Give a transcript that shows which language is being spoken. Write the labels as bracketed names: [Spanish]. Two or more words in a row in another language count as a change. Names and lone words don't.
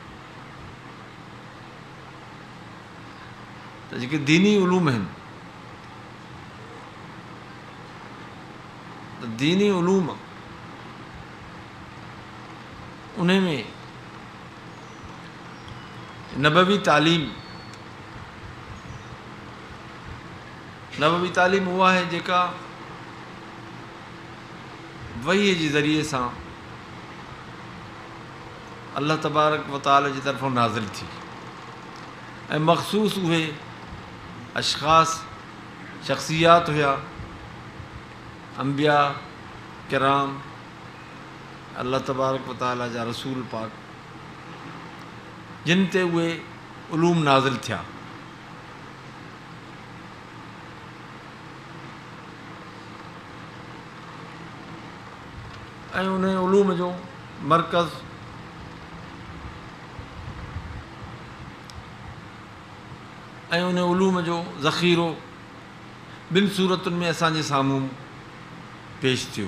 [Sindhi] त जेके दीनी उलूम आहिनि, त दीनी उलूम उन में नबवी तालीम उहा आहे जेका वहीअ जे ज़रिए सां अल्लाह तबारक व तआला जी तरफ़ां नाज़िल थी ऐं मख़सूस उहे अशख़ास शख़्सियात हुया, अंबिया किराम, अल्लाह तबारक व तआला जा रसूल पाक, जिन ते उहे उलूम नाज़िल थिया। ऐं उन उलूम जो मरकज़ ऐं उन उलूम जो ज़ख़ीरो ॿिनि सूरतुनि में असांजे साम्हूं पेश थियो।